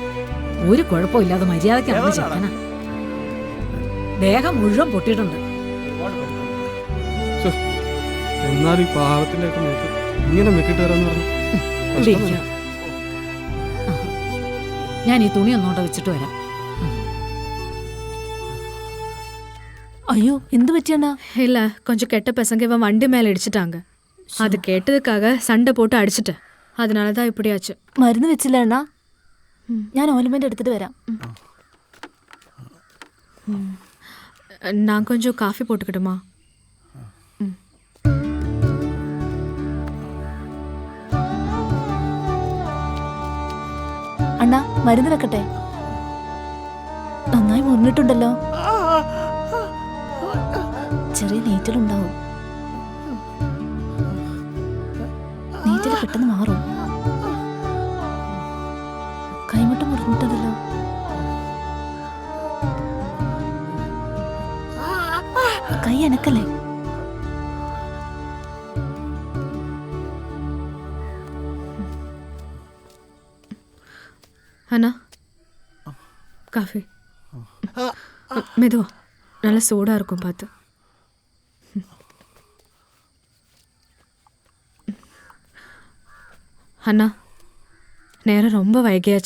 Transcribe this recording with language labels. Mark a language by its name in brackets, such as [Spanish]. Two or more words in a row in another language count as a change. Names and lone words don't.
[Malayalam] ഒരു കുഴപ്പമില്ലാതെ മര്യാദയ്ക്ക് നടന്ന ചെക്കനാ. ദേഹം മുഴുവൻ പൊട്ടിയിട്ടുണ്ട്. എന്നാലും ഈ പാവത്തിന്റെ ഒക്കെ മേത്ത് ഇങ്ങനെ മെക്കിട്ട് വരാന്ന് പറഞ്ഞു. ഇവിടെ ഇരിക്കണം. ഞാൻ ഈ തുണി ഒന്നുകൊണ്ട് വെച്ചിട്ട് വരാം. [Tamil] ஐயோ, எந்த பற்றியாண்ணா? இல்ல, கொஞ்சம் கெட்ட பசங்க இவன் வண்டி மேல இடிச்சிட்டாங்க. அது கேட்டதுக்காக சண்டை போட்டு அடிச்சிட்டேன். அதனாலதான் இப்படி ஆச்சு. [Malayalam] മരുന്ന് വെച്ചില്ല അണ്ണാ? ഞാൻ ഓയിൽമെന്റ് എടുത്തിട്ട് വരാം. [Tamil] நான் கொஞ்சம் காஃபி போட்டுக்கிட்டுமா? [Malayalam] അണ്ണാ, മരുന്ന് വെക്കട്ടെ? നന്നായി മുറിഞ്ഞിട്ടുണ്ടല്ലോ. ചെറിയ നീറ്റലുണ്ടാവും. നീറ്റല് പെട്ടെന്ന് മാറും. കൈമുട്ട മുറിഞ്ഞിട്ടതല്ലോ. കൈ അനക്കല്ലേ? [Tamil] அண்ணா, காஃபி. மெதுவா, நல்லா சூடா இருக்கும் பார்த்து. அண்ணா, நேரம் ரொம்ப வைகியாச்சு.